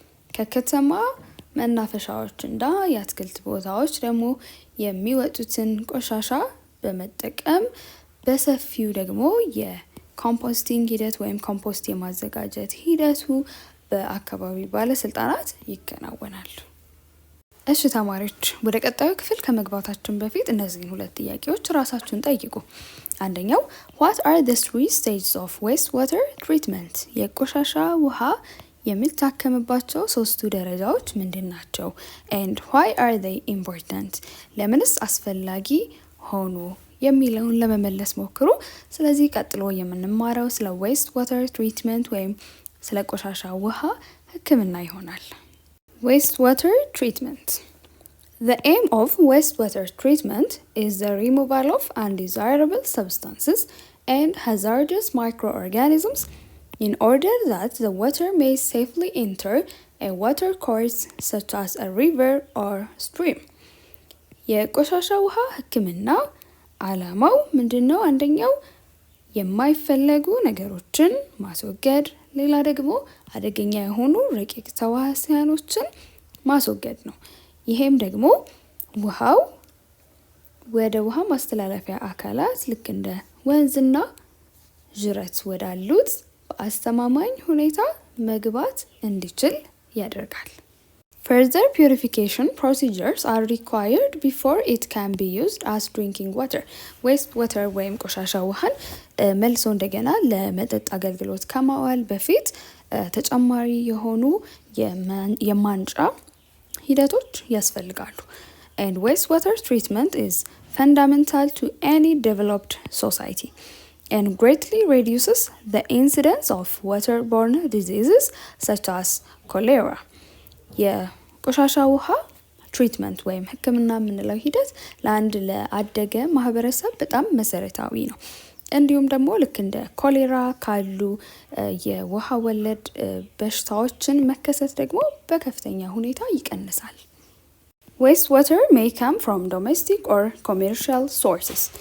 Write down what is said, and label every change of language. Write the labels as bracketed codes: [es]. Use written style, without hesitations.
[am] ከከተማ መናፈሻዎችና የአትክልት ቦታዎች ደግሞ የሚወጡትን ቆሻሻ በመጠቀም በሰፊው ደግሞ የኮምፖስቲንግ ሂደት ወይም ኮምፖስት የማዘጋጀት ሂደቱ በአካባቢ ባለስልጣናት ይከናወናል። እሺ ተማሪዎች፣ ወደ ቀጣዩ ክፍል ከመግባታችን በፊት እነዚህን ሁለት ጥያቄዎች ራሳችሁን ጠይቁ። አንደኛው [en] what are the 3 stages of wastewater treatment? [am] የቆሻሻ ውሃ የሚታከምባቸው 3ቱ ደረጃዎች ምንድን ናቸው? [en] and why are they important? [am] ለምንስ አስፈላጊ ሆኑ የሚለውን ለመመለስ ሞክሩ። ስለዚህ ቀጥሎ የምንማረው ስለ waste water treatment ወይም ስለ ቆሻሻ ውሃ ሕክምና ይሆናል። [en] Wastewater treatment. The aim of wastewater treatment is the removal of undesirable substances and hazardous microorganisms in order that the water may safely enter a water course such as a river or stream. [am] የቆሻሻ ውሃ ሕክምና ዓላማው ምንድነው? አንደኛው የማይፈለጉ ነገሮችን ማስወገድ፣ ሌላ ደግሞ አደገኛ የሆኑ ረቂቅ ተዋሲያኖችን ማስወገድ ነው። ይሄም ደግሞ ውሃው ወደ ውሃ ማስተላለፊያ አካላት ልክ እንደ ወንዝና ጅረት ወዳሉት በአስተማማኝ ሁኔታ መግባት እንዲችል ያደርጋል። [en] Further purification procedures are required before it can be used as drinking water. [am] Wastewater ወይም ቆሻሻ ውሃን መልሶ እንደገና ለመጠጥ አገልግሎት ከማዋል በፊት ተጨማሪ የሆኑ የማንጫ ሂደቶች ያስፈልጋሉ። [en] And wastewater treatment is fundamental to any developed society and greatly reduces the incidence of waterborne diseases such as cholera. [am] የቆሻሻ ውሃ ትሪትመንት ወይም ሕክምና የምንለው ሂደት ለአንድ ለአደገ ማህበረሰብ በጣም መሰረታዊ ነው። እንዲሁም ደግሞ ልክ እንደ ኮሌራ ካሉ የውሃ ወለድ በሽታዎችን መከሰት ደግሞ በከፍተኛ ሁኔታ ይቀንሳል። [en] Wastewater may come from domestic or commercial sources.